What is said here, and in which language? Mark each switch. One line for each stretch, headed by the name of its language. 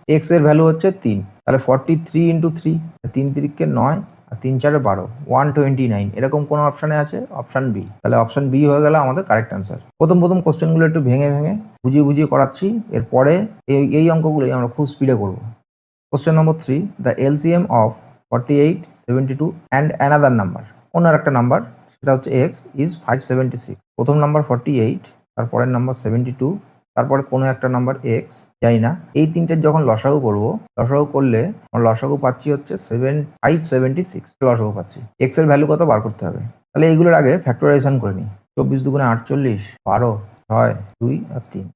Bangla: X এর value হচ্ছে 3, তাহলে 43 ইন্টু 3, 3 তিরিকে 9 আর 3 চারে 12, 129, এরকম কোনো অপশানে আছে? Option B. তাহলে অপশান বি হয়ে গেল আমাদের কারেক্ট অ্যান্সার। প্রথম কোশ্চেনগুলো একটু ভেঙে বুঝিয়ে করাচ্ছি, এরপরে এই অঙ্কগুলোই আমরা খুব স্পিডে করবো।
English: Question number 3, the LCM of 48, 72 and another number,
Bangla: অন্য একটা নাম্বার সেটা হচ্ছে
English: x is 576।
Bangla: প্রথম নাম্বার 48, তারপরের নাম্বার 72, তারপরে কোনো একটা নাম্বার x, জানি না। এই তিনটের যখন লসাগু করব, লসাগু করলে আমরা লসাগু পাচ্ছি হচ্ছে 576 লসাগু পাচ্ছি। x এর ভ্যালু কত বার করতে হবে। তাহলে এইগুলোর আগে ফ্যাক্টরাইজেশন করে নিই। 24 দুগুণে 48, 12, 6, 2 আর 3।